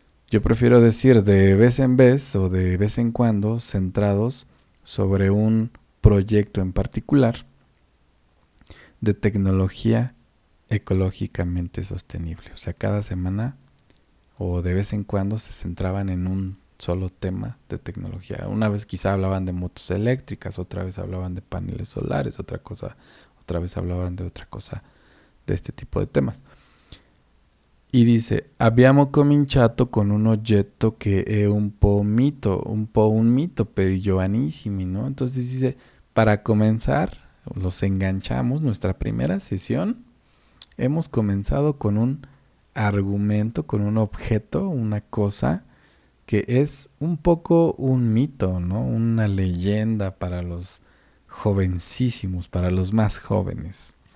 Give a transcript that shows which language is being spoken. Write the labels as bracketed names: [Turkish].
[Spanish] Yo prefiero decir de vez en vez o de vez en cuando centrados sobre un proyecto en particular de tecnología ecológicamente sostenible. O sea, cada semana o de vez en cuando se centraban en un solo tema de tecnología. Una vez quizá hablaban de motos eléctricas, otra vez hablaban de paneles solares, otra vez hablaban de otra cosa, de este tipo de temas. Y dice, [Italian] abbiamo cominciato con un oggetto che è un po' un mito per i giovanissimi, ¿no? [Spanish] Entonces dice, para comenzar, los enganchamos, nuestra primera sesión, hemos comenzado con un argumento, con un objeto, una cosa que es un poco un mito, ¿no? Una leyenda para los jovencísimos, para los más jóvenes.